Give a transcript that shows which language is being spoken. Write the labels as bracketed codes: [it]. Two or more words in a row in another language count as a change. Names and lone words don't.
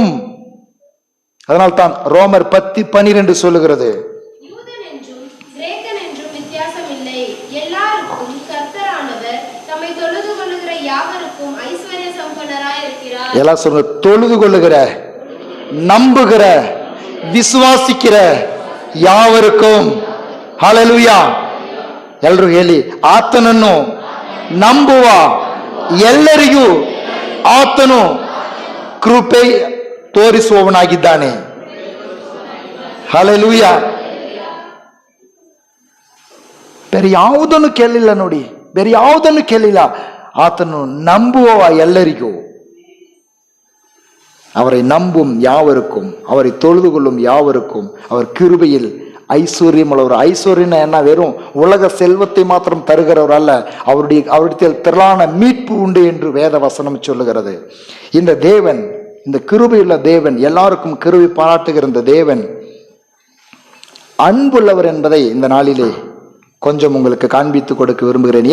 [ta] அதனால் தான் ரோமர் 10:12 சொல்லுகிறது, எல்லாம் சொல்லுங்க, தொழுது கொள்ளுகிற, நம்புகிற, [kn] ವಿಶ್ವಾಸಿக்கிற ಯಾವರಿಗೂ. ಹಲ್ಲೆಲೂಯಾ. ಎಲ್ಲರೂ ಹೇಳಿ, ಆತನನ್ನು ನಂಬುವ ಎಲ್ಲರಿಗೂ ಆತನು ಕೃಪೆ ತೋರಿಸುವವನಾಗಿದ್ದಾನೆ. ಹಲ್ಲೆಲೂಯಾ. ಬೇರೆ ಯಾವುದನ್ನು ಕೇಳಿಲ್ಲ ನೋಡಿ, ಬೇರೆ ಯಾವುದನ್ನು ಕೇಳಿಲ್ಲ. ಆತನು ನಂಬುವ ಎಲ್ಲರಿಗೂ, [ta] அவரை நம்பும் யாவருக்கும், அவரை தொழுது கொள்ளும் யாவருக்கும் அவர் கிருபையில் ஐஸ்வர்யம் உள்ளவர். ஐஸ்வர்யம் என்ன, வெறும் உலக செல்வத்தை மாத்திரம் தருகிறவர் அல்ல, அவருடைய திரளான மீட்பு உண்டு என்று வேத வசனம் சொல்லுகிறது. இந்த தேவன், இந்த கிருபையுள்ள தேவன், எல்லாருக்கும் கிருபை பாராட்டுகிற இந்த தேவன் அன்புள்ளவர் என்பதை இந்த நாளிலே கொஞ்சம் உங்களுக்கு காண்பித்து கொடுக்க விரும்புகிறேன்.